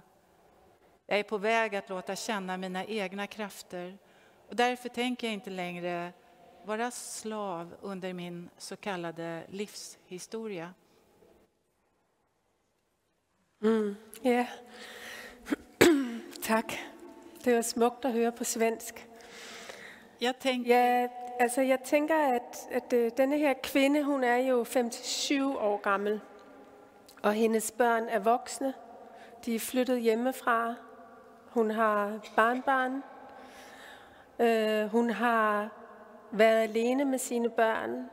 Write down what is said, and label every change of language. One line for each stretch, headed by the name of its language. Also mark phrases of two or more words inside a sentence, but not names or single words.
Swedish: Jag är på väg att låta känna mina egna krafter och därför tänker jag inte längre vara slav under min så kallade livshistoria. Ja, tack.
Danish: Det var smukt at høre på svensk.
Swedish: Jag tänker...
Danish: Ja, jeg tænker, at denne her kvinde, hun er jo 57 år gammel, og hendes børn er voksne. De er flyttet hjemmefra. Hun har barnbarn. Hun har været alene med sine børn.